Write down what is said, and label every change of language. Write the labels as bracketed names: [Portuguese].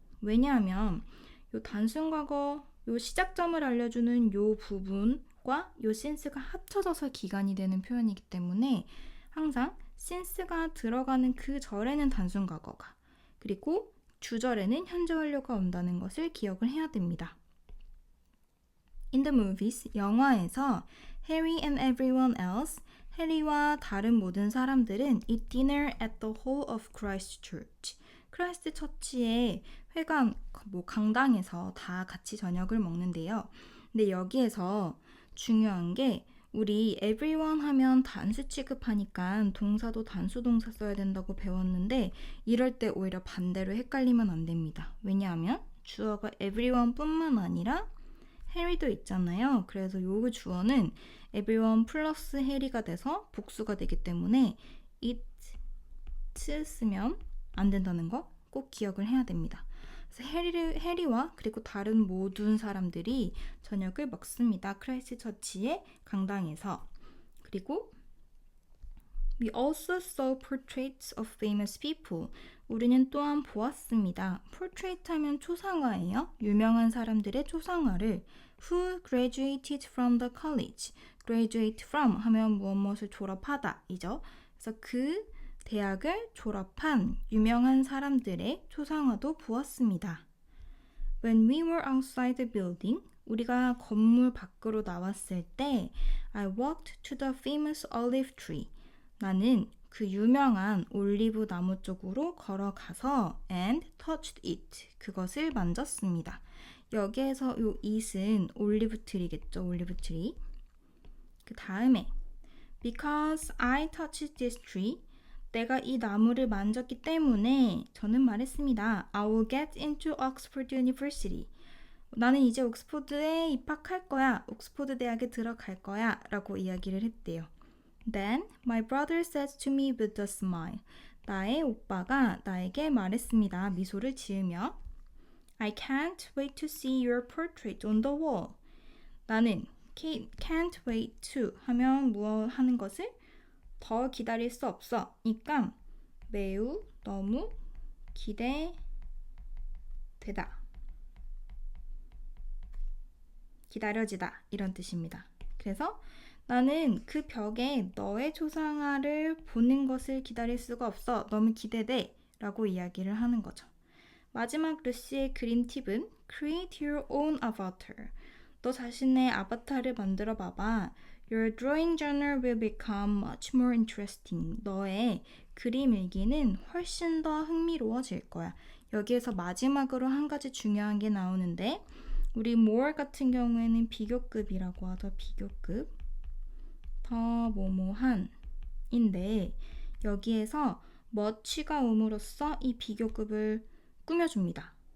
[Korean] 왜냐하면 요 단순과거 요 시작점을 알려주는 요 부분과 요 since가 합쳐져서 기간이 되는 표현이기 때문에 항상 since가 들어가는 그 절에는 단순과거가 그리고 주절에는 현재 완료가 온다는 것을 기억을 해야 됩니다. [English] In the movies, [Korean] 영화에서 [English] Harry and everyone else, [Korean] 해리와 다른 모든 사람들은 [English] eat dinner at the hall of Christ Church. [Korean] 크라이스트 처치의 회관, 강당에서 다 같이 저녁을 먹는데요. 근데 여기에서 중요한 게 우리 everyone 하면 단수 취급하니까 동사도 단수 동사 써야 된다고 배웠는데 이럴 때 오히려 반대로 헷갈리면 안 됩니다. 왜냐하면 주어가 everyone 뿐만 아니라 해리도 있잖아요. 그래서 요 주어는 everyone 플러스 해리가 돼서 복수가 되기 때문에 it 쓰면 안 된다는 거 꼭 기억을 해야 됩니다. 그래서 해리와 그리고 다른 모든 사람들이 저녁을 먹습니다. 크라이스트 처치의 강당에서. 그리고 [English] We also saw portraits of famous people. [Korean] 우리는 또한 보았습니다. portrait 하면 초상화예요. 유명한 사람들의 초상화를 [English] Who graduated from the college. [Korean] graduate from 하면 무엇을 졸업하다 이죠. 그래서 그 대학을 졸업한 유명한 사람들의 초상화도 보았습니다. [English] When we were outside the building, [Korean] 우리가 건물 밖으로 나왔을 때 [English] I walked to the famous olive tree. [Korean] 나는 그 유명한 올리브 나무 쪽으로 걸어가서 [English] and touched it. [Korean] 그것을 만졌습니다. 여기에서 요 it은 올리브 트리겠죠. 올리브 트리. 그 다음에 [English] because I touched this tree. [Korean] 내가 이 나무를 만졌기 때문에 저는 말했습니다. [English] I will get into Oxford University. [Korean] 나는 이제 옥스포드에 입학할 거야. 옥스포드 대학에 들어갈 거야. 라고 이야기를 했대요. [English] Then my brother says to me with a smile. [Korean] 나의 오빠가 나에게 말했습니다. 미소를 지으며 [English] I can't wait to see your portrait on the wall. [Korean] 나는 [English] can't wait to [Korean] 하면 무엇 하는 것을 더 기다릴 수 없어. 그러니까 매우 너무 기대되다. 기다려지다 이런 뜻입니다. 그래서 나는 그 벽에 너의 초상화를 보는 것을 기다릴 수가 없어. 너무 기대돼. 라고 이야기를 하는 거죠. 마지막 루시의 그림 팁은 [English] Create your own avatar. [Korean] 너 자신의 아바타를 만들어 봐봐. [English] Your drawing journal will become much more interesting. [Korean] 너의 그림 일기는 훨씬 더 흥미로워질 거야. 여기에서 마지막으로 한 가지 중요한 게 나오는데 우리 more 같은 경우에는 비교급이라고 하죠. 비교급. 더 뭐뭐한 인데 여기에서 much가 옴으로써 이 비교급을 꾸며줍니다.